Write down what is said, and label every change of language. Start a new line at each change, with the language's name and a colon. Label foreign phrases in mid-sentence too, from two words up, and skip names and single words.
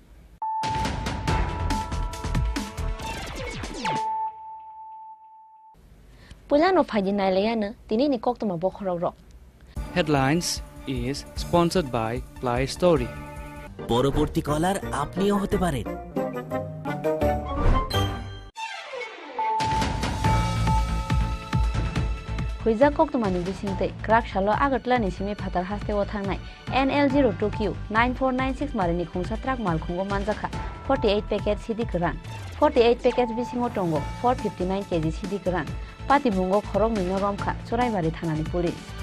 Kok Borok: पुलानो फाइदि नाइलायानो दिनैनि koktमा बखराव
English: Headlines is sponsored by Play Story.
Bangla: পরবর্তী কলার আপনিও হতে পারেন।
Kok Borok: हुइजा कोक्तमानि बिसिंते क्राक शालो आगरतलानि सिमे फातार हास्तेव थांनाय NL02Q 9496 मारिनि खुंसा ट्राक मालखुंगो मानजाखा 48 पैकेट सिदि गोरान 48 पैकेट बिसिंगो टंगो 459 केजि सिदि गोरान पाति बुंगो खरं नैनो रमखा चराइबारि थानानि पुलिस